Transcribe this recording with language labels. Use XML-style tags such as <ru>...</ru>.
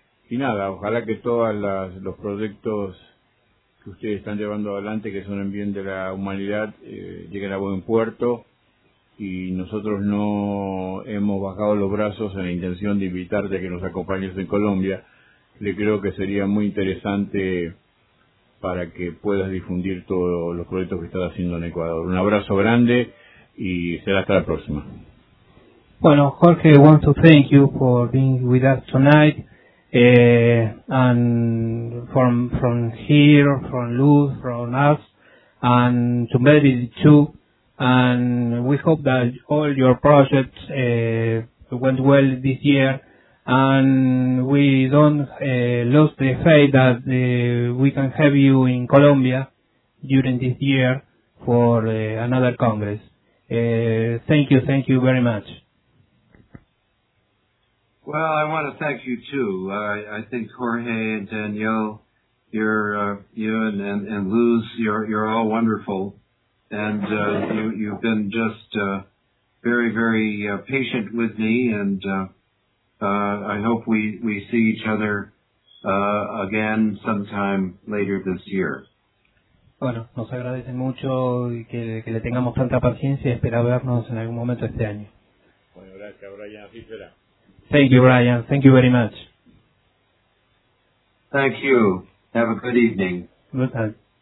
<es>Y nada, ojalá que todos los proyectos que ustedes están llevando adelante, que son en bien de la humanidad, lleguen a buen puerto, y nosotros no hemos bajado los brazos en la intención de invitarte a que nos acompañes en Colombia. Le creo que sería muy interesante para que puedas difundir todos los proyectos que estás haciendo en Ecuador. Un abrazo grande y será hasta la próxima.</es> <en>Bueno, Jorge, I want to thank you for being with us tonight. And from here, from Luz, from us, and to maybe too, and we hope that all your projects went well this year, and we don't lose the faith that we can have you in Colombia during this year for another Congress. Thank you very much. Well, I want to thank you too. I think Jorge and Danielle, you and Luz, you're all wonderful, and you've been just very very patient with me, and I hope we see each other again sometime later this year.</en> <es>Bueno, nos agradece mucho que le tengamos tanta paciencia y espera vernos en algún momento este año. Bueno, gracias, Brian. Así será.</es> <en>Thank you, Brian. Thank you very much. Thank you. Have a good evening. Good night.</en>